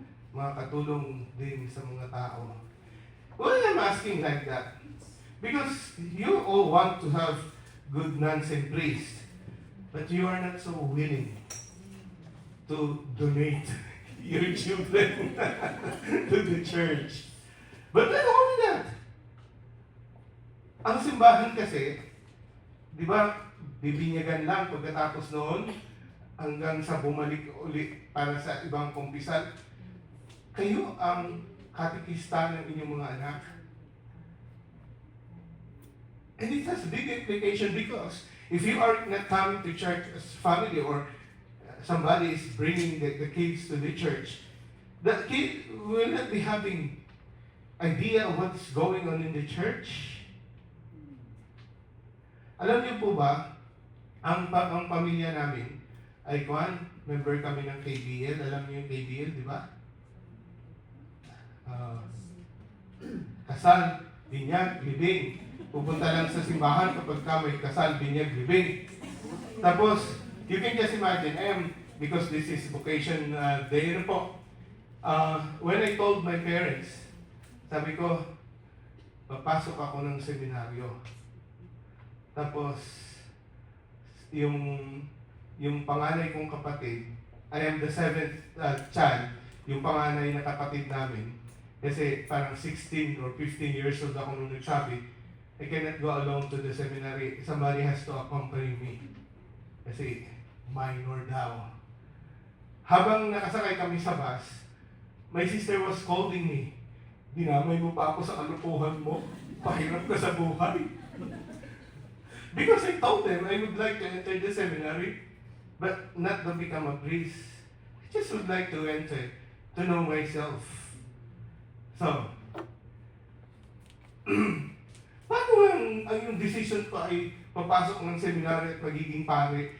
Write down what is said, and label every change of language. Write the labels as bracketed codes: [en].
[tl] Makakatulong din sa mga tao. [en] Why I'm asking like that? Because you all want to have good nuns and priests, but you are not so willing to donate your children to the church. But not only that, [tl] ang simbahan kasi, di ba, bibinyagan lang pagkatapos noon hanggang sa bumalik ulit para sa ibang kumpisal. Kayo ang katikista ng inyong mga anak. [en] And it has big implication because if you are not coming to church as family or somebody is bringing the kids to the church, the kid will not be having idea of what's going on in the church. [tl] Alam niyo po ba, ang pamilya namin ay member kami ng KBL. Alam niyo yung KBL, di ba? Kasal, binyag, libing. Pupunta lang sa simbahan kapag ka may kasal, binyag, libing. Tapos, [en] you can just imagine, because this is vocation day [tl] na po. [en] When I told my parents, [tl] sabi ko, papasok ako ng seminaryo. Tapos, yung panganay kong kapatid, [en] I am the seventh child, [tl] yung panganay na kapatid namin, kasi parang 16 or 15 years old ako nung nagsabi, [en] I cannot go alone to the seminary. Somebody has to accompany me. [tl] Kasi minor daw. Habang nakasakay kami sa bus, [en] my sister was scolding me. [tl] Dinamay mo pa ako sa kalupuhan mo. Pahirap ka sa buhay. [en] Because I told them I would like to enter the seminary, but not to become a priest. I just would like to enter, to know myself. [tl] So, paano ang yung decision ko ay papasok ng seminary at magiging pare?